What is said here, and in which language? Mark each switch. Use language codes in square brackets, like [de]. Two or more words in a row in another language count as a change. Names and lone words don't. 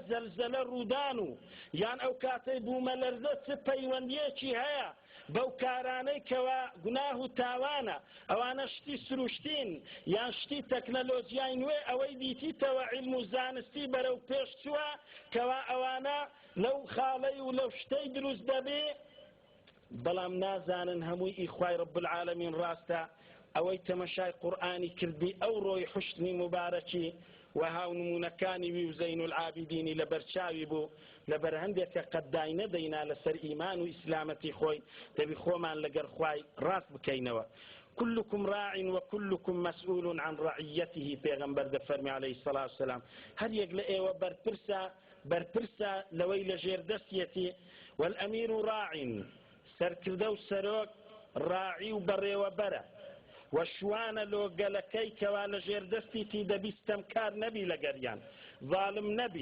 [ckb] زەلزەلە ڕوودان و یان ئەو کاتەی بوومە لەرزە چ پەیوەندیەکی هەیە بەو کارانەی کەوا گوناه و تاوانە ئەوانە شتی سروشتین یان شتی تەکنەلۆژیای نوێ ئەوەی دیتیتەوە عیلم و زانستی بەرەو پێش چووە کەوا ئەوانە لەو خاڵەی و لەو شتەی دروست دەبێ بەڵام نازانن هەمووی ئیخوای [ar] رب العالمین [ckb] ڕاستە. ئەوەی تەمەشای قورئانی کردی ئەو ڕۆی حوسنی مبارەکی و هاونمونەکانی وی و زەین العابدینی لەبەر چاوی بوو لەبەر هەندێکە قەدای نەدەینا لەسەر ئیمان و ئیسلامەتی خۆی دەبی خۆمان لەگەر خوای ڕاست بکەینەوە. [ar] كلكم راع وكلكم مسؤول عن رعيته [ckb] پێغەمبەر دەفەرمی [ar] عەلەیهی السەڵات وەسەلام [ckb] هەر یەک لە ئێوە بەرپرسە لەوەی لە ژێر دەستیەتی [ar] والئەمیر راع [ckb] سەرکردە و سەرۆک ڕاعی و بەڕێوەبەرە و شوانە لۆگەلەکەی کەوا لە ژێر دەستیتی دەبی ستەمکار نەبی لەگەریان ظالم نەبی.